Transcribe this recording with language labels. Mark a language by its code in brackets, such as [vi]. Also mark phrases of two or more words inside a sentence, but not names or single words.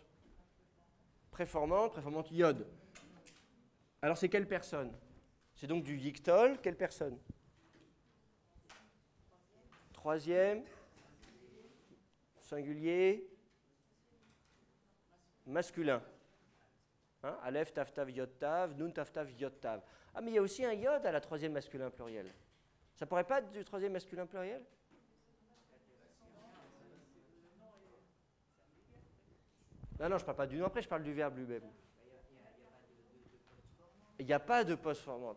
[fr] Préformante, préformante, iode. Alors, c'est quelle personne? C'est donc du yiktol. Quelle personne? Troisième. Singulier. Masculin. Hein? [he] אלף תף תו יוד תו נון תף תו יוד תו. [fr] Ah, mais il y a aussi un yod à la troisième masculin pluriel. Ça pourrait pas être du troisième masculin pluriel? Non, je ne parle pas du nom après, je parle du verbe lui-même. Il n'y a pas de postformante.